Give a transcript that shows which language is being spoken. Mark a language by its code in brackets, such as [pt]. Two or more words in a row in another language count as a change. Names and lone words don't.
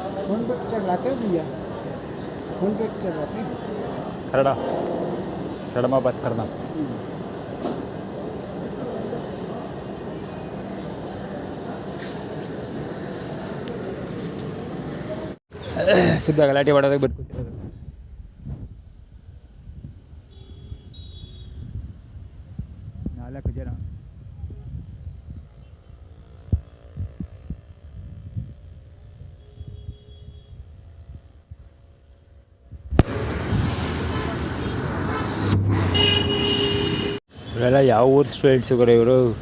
[hi] फोन पे चलाते हो भैया? फोन पे चलाते हैं? कन्नड़ कन्नड़ में बात करना. [kn] ಸಿದ್ಧ ಗಲಾಟೆ ಮಾಡೋದಕ್ಕೆ ಬಿಟ್ಕೊತಿರೋದು. ನಾಲ್ಕು ಜನ ಇವರೆಲ್ಲ ಯಾವ ಊರು ಸ್ಟೂಡೆಂಟ್ಸುಗಳು ಇವರು.